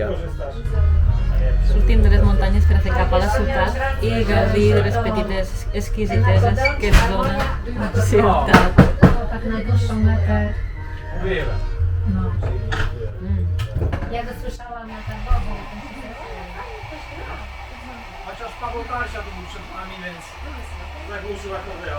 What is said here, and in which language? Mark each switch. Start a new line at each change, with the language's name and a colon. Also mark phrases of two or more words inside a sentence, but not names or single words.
Catalan: Sortim de les muntanyes per a fer cap a la ciutat i gaudir de les petites exquisiteses que ens dona la ciutat.
Polish: Tak na dłuższą metę. No. Ja go słyszałam na Targowie. Chociaż Paweł Tarsia tu był przed nami, więc zagłuszył akordeon.